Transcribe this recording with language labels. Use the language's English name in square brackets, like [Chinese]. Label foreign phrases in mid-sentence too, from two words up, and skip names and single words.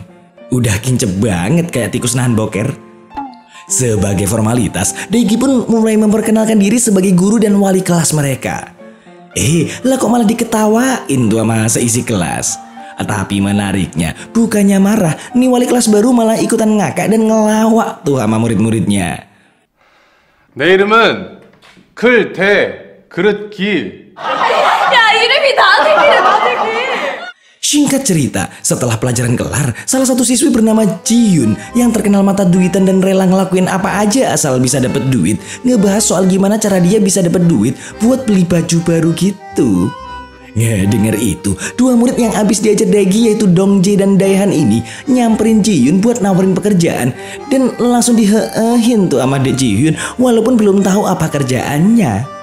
[Indonesian] Udah kincep banget kayak tikus nahan boker. Sebagai formalitas, Daigi pun mulai memperkenalkan diri sebagai guru dan wali kelas mereka. Lah kok malah diketawain tuh sama seisi kelas. Tapi menariknya, bukannya marah, nih wali kelas baru malah ikutan ngakak dan ngelawak tuh sama murid-muridnya. [Korean] 내 이름은 글대 그릇길. 야 이름이 나대기래 나대기. [Indonesian] Singkat cerita, setelah pelajaran kelar, salah satu siswi bernama Ji-Yun yang terkenal mata duitan dan rela ngelakuin apa aja asal bisa dapet duit, ngebahas soal gimana cara dia bisa dapet duit buat beli baju baru gitu. Denger itu, dua murid yang abis diajar Daegi yaitu Dongjae dan Daehan ini nyamperin Ji-Yun buat nawarin pekerjaan dan langsung diheehin tuh sama Ji-Yun walaupun belum tahu apa kerjaannya.